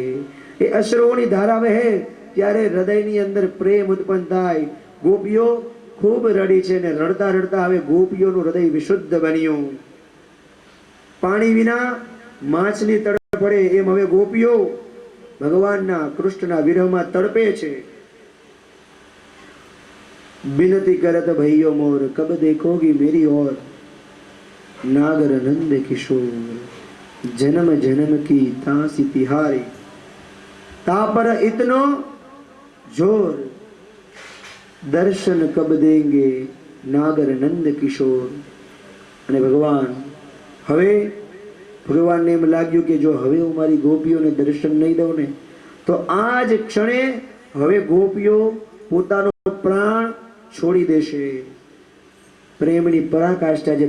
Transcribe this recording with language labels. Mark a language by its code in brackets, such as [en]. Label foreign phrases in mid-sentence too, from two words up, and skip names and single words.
[gu] એ અશ્રુઓની ધારા વહે ત્યારે હૃદયની અંદર પ્રેમ ઉત્પન્ન થાય. ગોપીઓ ખૂબ રડી છે ને રડતા રડતા હવે ગોપીઓનું હૃદય વિશુદ્ધ બન્યું. પાણી વિના માછલી તડપડે એમ હવે ગોપીઓ ભગવાનના કૃષ્ણના વિરહમાં તડપે છે. [hi] बिनती करत भैयो मोर कब देखोगी मेरी ओर, नागर नंद किशोर जन्म जन्म की तासी तिहारी, ता पर इतनो जोर दर्शन कब देंगे नागर नंद किशोर. [gu] અને ભગવાન હવે ભગવાનને એમ લાગ્યું કે જો હવે હું મારી ગોપીઓને દર્શન નહીં દઉં ને તો આ જ ક્ષણે હવે ગોપીઓ પોતાનો પ્રાણ છોડી દેશે. પ્રેમની પરાકાષ્ઠા છે.